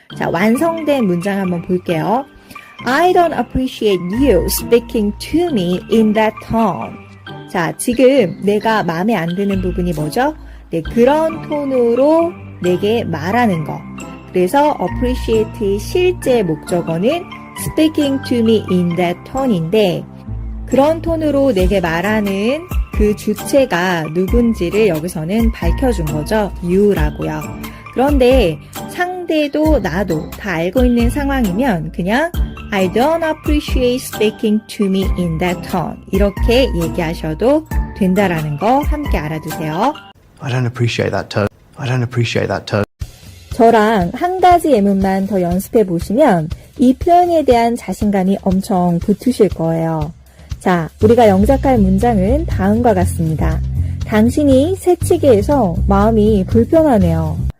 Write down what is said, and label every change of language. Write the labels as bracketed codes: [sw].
[ko] 자, 완성된 문장 한번 볼게요. [en] I don't appreciate you speaking to me in that tone. [ko] 자, 지금 내가 마음에 안 드는 부분이 뭐죠? 네, 그런 톤으로 내게 말하는 거. 그래서 appreciate의 실제 목적어는 [en] speaking to me in that tone [ko] 인데 그런 톤으로 내게 말하는 그 주체가 누군지를 여기서는 밝혀준 거죠. you라고요. 그런데 상대도 나도 다 알고 있는 상황이면 그냥 [en] I don't appreciate speaking to me in that tone [ko] 이렇게 얘기하셔도 된다라는 거 함께 알아두세요. [en] I don't appreciate that tone. I don't appreciate that tone. [ko] 저랑 한 가지 예문만 더 연습해 보시면 이 표현에 대한 자신감이 엄청 붙으실 거예요. 자, 우리가 영작할 문장은 다음과 같습니다. 당신이 새치기 해서 마음이 불편하네요.